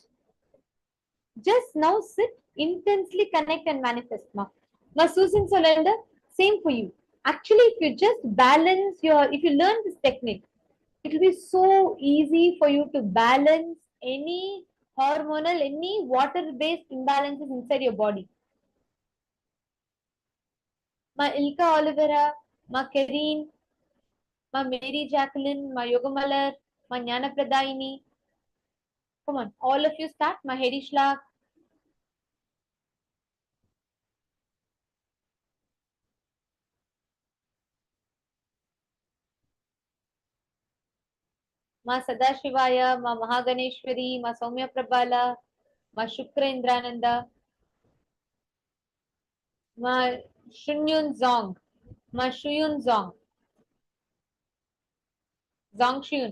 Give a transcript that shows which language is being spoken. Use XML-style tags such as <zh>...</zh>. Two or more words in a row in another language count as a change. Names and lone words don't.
<en>Just now sit, intensely connect and manifest. Ma Susan Solander, same for you. Actually, if you just balance if you learn this technique, it will be so easy for you to balance any hormonal, any water-based imbalances inside your body. Ma Ilka Olivera, Ma Karine, Ma Mary Jacqueline, Ma Yogamalar, Ma Jnana Pradaini. Come on, all of you start. Ma Hedi Shlak, Ma Sadashivaya, Ma Mahaganeshwari, Ma Soumya Prabhala, Ma Shukra Indrananda, Ma Shunyun Zong, Ma Shuyun Zong, Zong Shuyun.</en>